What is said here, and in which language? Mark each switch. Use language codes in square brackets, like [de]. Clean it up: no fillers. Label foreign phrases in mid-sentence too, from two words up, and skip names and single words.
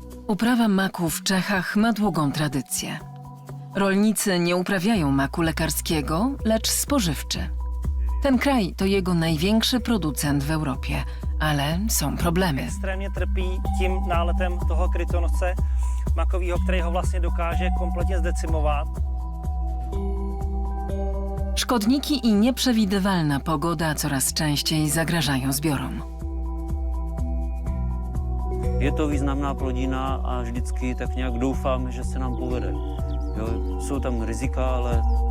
[pl] Uprawa maku w Czechach ma długą tradycję. Rolnicy nie uprawiają maku lekarskiego, lecz spożywczy. Ten kraj to jego największy producent w Europie, ale są problemy. [cs] Extrémně trpí tím náletem toho krytonosce makového, který ho vlastně dokáže kompletně zdecimovat. [pl] Szkodniki i nieprzewidywalna pogoda coraz częściej zagrażają zbiorom. [cs] Je to významná plodina a vždycky tak nějak doufám, že se nám povede. Jo, jsou tam rizika, ale